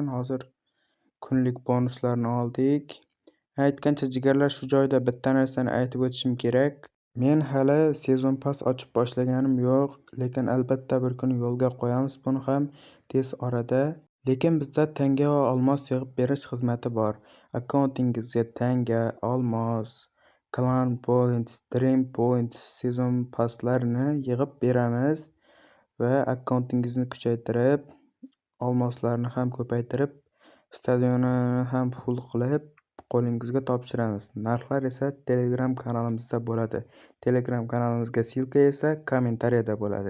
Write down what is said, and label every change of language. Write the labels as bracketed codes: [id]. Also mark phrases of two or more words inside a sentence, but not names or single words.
[uz] Hozir kunlik bonuslarni oldik. Aytgancha jigarlar, shu joyda bitta narsani aytib o'tishim kerak. Men hali sezon pass ochib boshlaganim yo'q, lekin albatta bir kun yo'lga qo'yamiz buni ham tez orada. Lekin bizda tanga va olmos yig'ib berish xizmati bor. Akkauntingizga tanga, olmos, [en] clan points, dream points, [uz] sezon passlarini yig'ib beramiz va akkauntingizni kuchaytirib, olmoslarni ham ko'paytirib, stadionni ham full qilib qo'lingizga topshiramiz. Narxlar esa Telegram kanalimizda bo'ladi. Telegram kanalimizga silka esa kommentariyada bo'ladi.